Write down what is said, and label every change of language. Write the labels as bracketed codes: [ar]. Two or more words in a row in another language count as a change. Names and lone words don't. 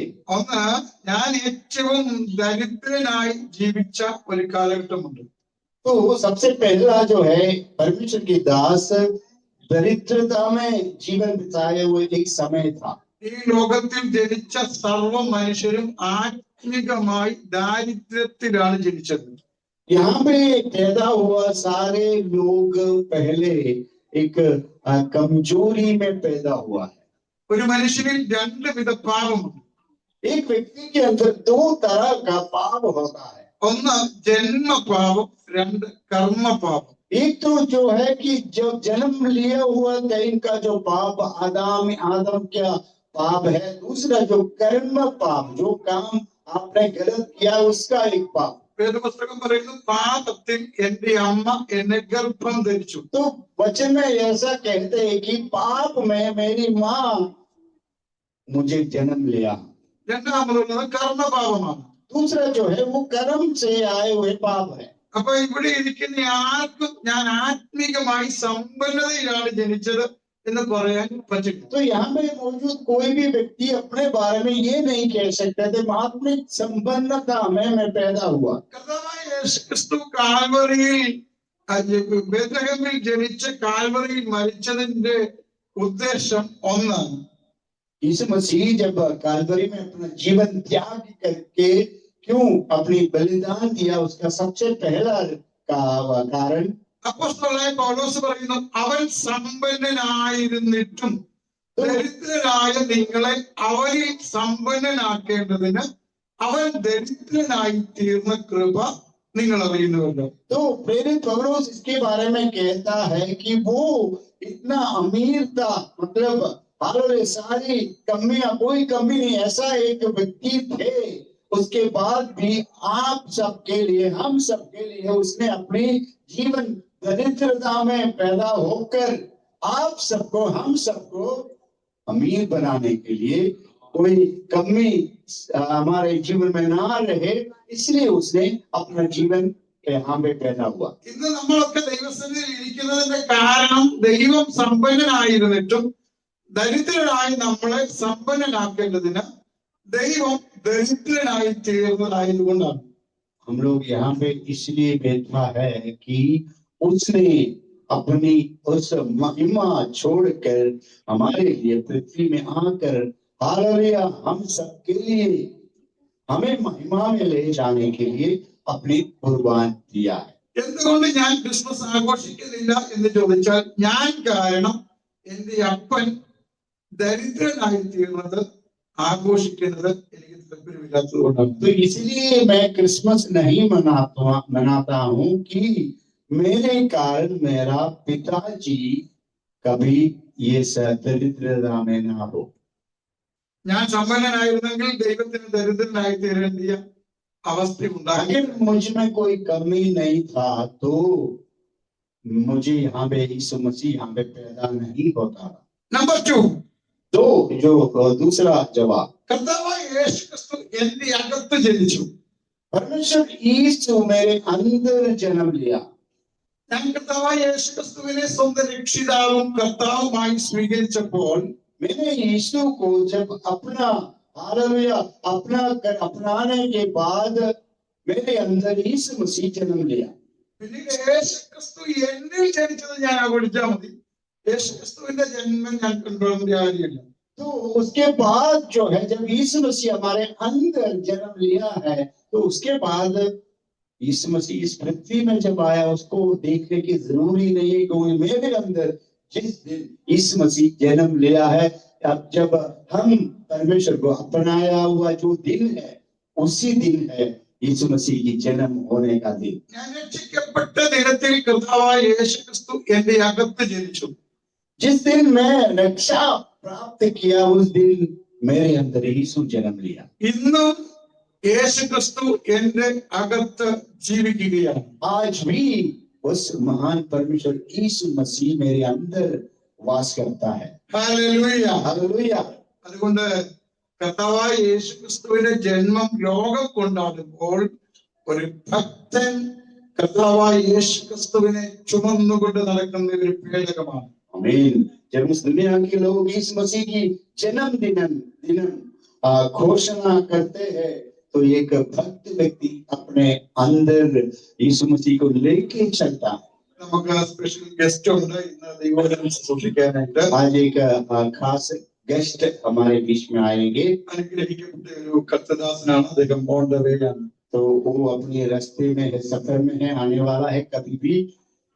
[ml] ഒന്ന്, ഞാൻ ഏറ്റവും ദരിദ്രനായി ജീവിച്ച ഒരു കാലഘട്ടമുണ്ട്. [hi] तो सबसे पहला जो है परमेश्वर के दास दरिद्रता में जीवन बिताए हुए एक समय था। [ml] ഈ ലോകത്തിൽ ജനിച്ച സർവ്വ മനുഷ്യരും ആത്മികമായി ദാരിദ്ര്യത്തിലാണ് ജനിച്ചത്. [hi] यहाँ पे पैदा हुआ सारे लोग पहले एक कमजोरी में पैदा हुआ है। [ml] ഒരു മനുഷ്യനിൽ രണ്ട് വിധ പാപമുണ്ട്. [hi] एक व्यक्ति के अंदर दो तरह का पाप होता है। [ml] ഒന്ന് ജന്മപാപം, രണ്ട് കർമ്മപാപം. [hi] एक तो जो है कि जब जन्म लिया हुआ था इनका जो पाप आदम क्या पाप है। दूसरा जो कर्म पाप, जो काम आपने गलत किया उसका एक पाप। [ml] വേദപുസ്തകം പറയുന്നു പാപത്തിൽ എന്റെ അമ്മ എന്നെ ഗർഭം ധരിച്ചു. [hi] तो वचन में ऐसा कहते हैं कि पाप में मेरी माँ मुझे जन्म लिया। [ml] രണ്ടാമതുള്ളത് കർമ്മപാപമാണ്. [hi] दूसरा जो है वो कर्म से आए हुए पाप है। [ml] അപ്പൊ ഇവിടെ ഇരിക്കുന്ന ആർക്കും ഞാൻ ആത്മീകമായി സമ്പന്നതയിലാണ് ജനിച്ചത് എന്ന് പറയാൻ പറ്റില്ല. [hi] तो यहाँ पे मौजूद कोई भी व्यक्ति अपने बारे में ये नहीं कह सकते थे आत्मिक संपन्नता में मैं पैदा हुआ। [ml] കർത്താവായ യേശുക്രിസ്തു കാൽവറിയിൽ ബേത്ലഹേമിൽ ജനിച്ച കാൽവറിയിൽ മരിച്ചതിന്റെ ഉദ്ദേശം ഒന്നാണ്. [hi] यीशु मसीह जब कालवरी में अपना जीवन त्याग करके क्यों अपनी बलिदान दिया उसका सबसे पहला कारण [ml] അപ്പോസ്തലനായ പൗലോസ് പറയുന്നു അവൻ സമ്പന്നനായിരുന്നിട്ടും ദരിദ്രനായ നിങ്ങളെ അവനിൽ സമ്പന്നനാക്കേണ്ടതിന് അവൻ ദരിദ്രനായി തീർന്ന കൃപ നിങ്ങൾ അറിയുന്നുവല്ലോ. [hi] तो प्रेरित पौलुस इसके बारे में कहता है कि वो इतना अमीर था, मतलब सारी कमियां कोई कमी नहीं, ऐसा एक व्यक्ति थे। उसके बाद भी आप सबके लिए, हम सबके लिए उसने अपनी जीवन दरिद्रता में पैदा होकर आप सबको, हम सबको अमीर बनाने के लिए कोई कमी हमारे जीवन में ना रहे, इसलिए उसने अपना जीवन यहाँ पे पैदा हुआ। [ml] ഇന്ന് നമ്മളൊക്കെ ദൈവസന്നിധിയിൽ ഇരിക്കുന്നതിന്റെ കാരണം ദൈവം സമ്പന്നനായിരുന്നിട്ടും ദരിദ്രനായി നമ്മളെ സമ്പന്നനാക്കേണ്ടതിന് ദൈവം ദരിദ്രനായി തീർന്നതായതുകൊണ്ടാണ്. [hi] हम लोग यहाँ पे इसलिए बैठा है कि उसने अपनी उस महिमा छोड़कर हमारे लिए पृथ्वी में आकर हालेलुया हम सबके लिए हमें महिमा में ले जाने के लिए अपनी कुर्बान दिया है। [ml] എന്തുകൊണ്ട് ഞാൻ ക്രിസ്മസ് ആഘോഷിക്കുന്നില്ല എന്ന് ചോദിച്ചാൽ ഞാൻ കാരണം എന്റെ അപ്പൻ ദരിദ്രനായി തീർന്നത് ആഘോഷിക്കുന്നത് എനിക്ക് താല്പര്യമില്ലാത്തതുകൊണ്ടാണ്. [hi] तो इसलिए मैं क्रिसमस नहीं मनाता हूँ कि मेरे कारण मेरा पिताजी कभी ये दरिद्रता में ना हो। [ml] ഞാൻ സമ്പന്നനായിരുന്നെങ്കിൽ ദൈവത്തിന് ദരിദ്രനായി തീരേണ്ടിയ അവസ്ഥ ഉണ്ടാക്കി. [hi] अगर मुझ में कोई कमी नहीं था तो मुझे यहाँ पे यीशु मसीह यहाँ पे पैदा नहीं होता। [ml] നമ്പർ 2, [hi] तो जो दूसरा जवाब, [ml] കർത്താവായ യേശുക്രിസ്തു എന്റെ അകത്ത് ജനിച്ചു. [hi] परमेश्वर यीशु मेरे अंदर जन्म लिया। [ml] ഞാൻ കർത്താവായ യേശുക്രിസ്തുവിനെ സ്വന്തം രക്ഷിതാവും കർത്താവുമായി സ്വീകരിച്ചപ്പോൾ [hi] मैंने यीशु को जब अपना हालेलुया अपनाने के बाद मेरे अंदर यीशु मसीह जन्म लिया। [ml] പിന്നീട് യേശുക്രിസ്തു എന്നിൽ ജനിച്ചത് ഞാൻ ആഘോഷിച്ചാൽ മതി, യേശുക്രിസ്തുവിന്റെ ജന്മം ഞാൻ കൊണ്ടുവരേണ്ട കാര്യമില്ല. [hi] तो उसके बाद जो है जब यीशु मसीह हमारे अंदर जन्म लिया है तो उसके बाद यीशु मसीह इस पृथ्वी में जब आया उसको देखने की जरूरी नहीं है क्योंकि मेरे अंदर जिस दिन यीशु मसीह जन्म लिया है, अब जब हम परमेश्वर को अपनाया हुआ जो दिन है उसी दिन है यीशु मसीह की जन्म होने का दिन। [ml] ഞാൻ രക്ഷിക്കപ്പെട്ട ദിനത്തിൽ കർത്താവായ യേശുക്രിസ്തു എന്റെ അകത്ത് ജനിച്ചു. [hi] जिस दिन मैं रक्षा प्राप्त किया उस दिन मेरे अंदर यीशु जन्म लिया। [ml] ഇന്നും യേശുക്രിസ്തു എന്റെ അകത്ത് ജീവിക്കുകയാണ്. [hi] आज भी उस महान परमेश्वर यीशु मसीह मेरे अंदर वास करता है। [ml] ഹല്ലേലൂയ. [hi] हालेलुया। [ml] അതുകൊണ്ട് കർത്താവായ യേശുക്രിസ്തുവിന്റെ ജന്മം ലോകം കൊണ്ടാടുമ്പോൾ ഒരു ഭക്തൻ കർത്താവായ യേശുക്രിസ്തുവിനെ ചുമന്നുകൊണ്ട് നടക്കുന്ന ഒരു പേടകമാണ്. [hi] आमीन। जब इस दुनिया के लोग यीशु मसीह की जन्म दिनम घोषणा करते हैं तो एक भक्त व्यक्ति अपने अंदर यीशु मसीह को लेके चलता है। [ml] നമുക്ക് [en] special guest [ml] ഉണ്ട് ഇന്ന് ദൈവവചനം സൂക്ഷിക്കാനായിട്ട്. [hi] आज एक खास गेस्ट हमारे बीच में आएंगे। [ml] അനുഗ്രഹിക്കപ്പെട്ട ഒരു കർത്തദാസനാണ് അദ്ദേഹം. [en] on the way ആണ്. [hi] तो वो अपने रास्ते में है, सफर में है, आने वाला है। कभी भी